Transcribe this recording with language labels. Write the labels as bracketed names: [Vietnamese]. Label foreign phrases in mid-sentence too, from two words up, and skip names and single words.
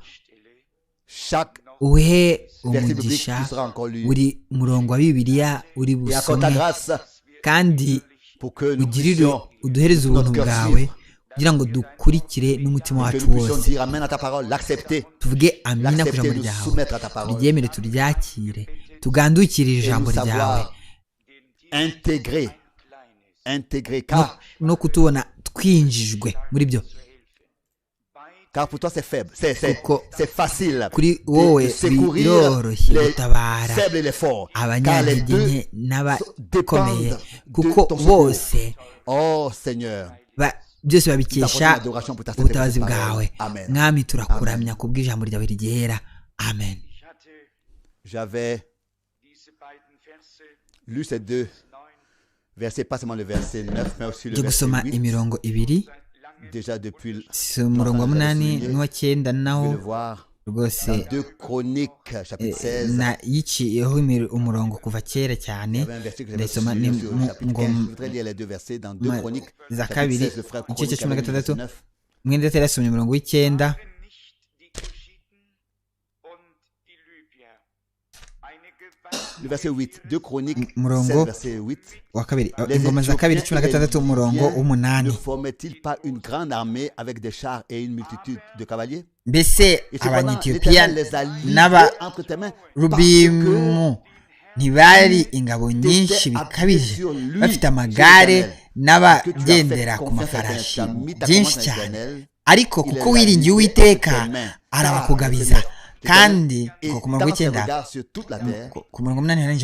[Kinyarwanda] Uhe umugisha buri murongo wa Bibiliya uri busome, kandi uduhereze ubuntu bwawe kugira ngo dukurikire n'umutima wacu wose. Tuvuge amina ku ijambo ryawe, turyemere, turyakire, tugandukire ijambo ryawe, no kutubona twinjijwe muri byo. [French] Car pour toi c'est faible, c'est facile. [Kinyarwanda] Kuri wowe biroroshye gutabara abanyantege nke n'abakomeye, kuko bose byose babikesha ubutabazi bwawe. Mwami, turakuramya kubw'ijambo ryawe ryera. Amen. [French] J'avais lu ces deux versets, pas seulement le verset 9, mais aussi le verset 8. [Kinyarwanda] Imirongo ibiri, [French] Déjà depuis [Kinyarwanda] umurongo wa 8 n'uwa 9 naho rwose [French] Dans 2 Chroniques, chapitre 16, [Kinyarwanda] yiciyeho umurongo kuva kera cyane [French] il y avait un verset que j'avais [Kinyarwanda] ndayisoma [French] souligné [Kinyarwanda] ni [French] sur le [Kinyarwanda] mu [French] chapitre 15. Je voudrais lire les 2 versets dans 2 Chroniques, [Kinyarwanda] za [French] chapitre [Kinyarwanda] kabiri [French] 16, le frère [Kinyarwanda] igice cya Chronique cumi na [French] avec le [Kinyarwanda] gatandatu [French] verset 9. [Kinyarwanda] mwenda atari yasomye umurongo w'icyenda [French] Le verset 8, 2 Chroniques [Kinyarwanda] Umurongo [French] 16, verset 8. [Kinyarwanda] wa kabiri [French] Les [Kinyarwanda] ingoma za kabiri cumi na gatandatu umurongo [French] ne [Kinyarwanda] w'umunani [French] formaient-ils pas une grande armée avec des chars et une multitude de cavaliers? [Kinyarwanda] mbese [French] Et cependant, [Kinyarwanda] abanyetiyopiya [French] l'Éternel les a livrés entre tes mains parce que [Kinyarwanda] n'abarubimu ntibari ingabo nyinshi bikabije bafite amagare n'abagendera ku mafarashi byinshi cyane ariko kuko wiringiye uwiteka arabakugabiza kandi ngo ku murongo w'icyenda ku murongo munani harangije